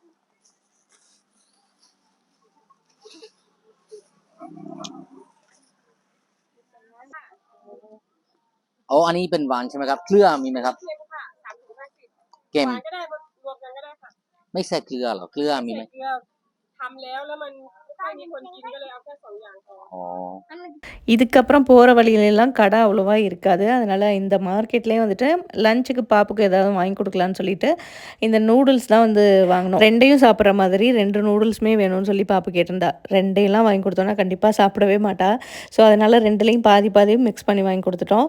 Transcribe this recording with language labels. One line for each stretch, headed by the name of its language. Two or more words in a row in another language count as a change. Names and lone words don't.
Thai: อ๋ออันนี้เป็นหวานใช่ไหมครับ? เกลือมีไหมครับ? เค็มก็ได้รวมกันก็ได้ค่ะไม่ใส่เกลือหรอ? เกลือมีไหม? เกลือทำแล้วมันไม่มีคนกินก็เลยเอาแค่2 อย่างพอ. อ๋อ
Tamil: இதுக்கப்புறம் போகிற வழியிலெல்லாம் கடை அவ்வளோவா இருக்காது. அதனால் இந்த மார்க்கெட்லேயே வந்துட்டு லஞ்சுக்கு பாப்புக்கு ஏதாவது வாங்கி கொடுக்கலான்னு சொல்லிட்டு இந்த நூடுல்ஸ் தான் வந்து வாங்கினோம். 2யும் சாப்பிட்ற மாதிரி 2 நூடுல்ஸுமே வேணும்னு சொல்லி பாப்பு கேட்டிருந்தா. 2யெல்லாம் வாங்கி கொடுத்தோன்னா கண்டிப்பாக சாப்பிடவே மாட்டா. ஸோ அதனால் 2லையும் பாதியும் மிக்ஸ் பண்ணி வாங்கி கொடுத்துட்டோம்.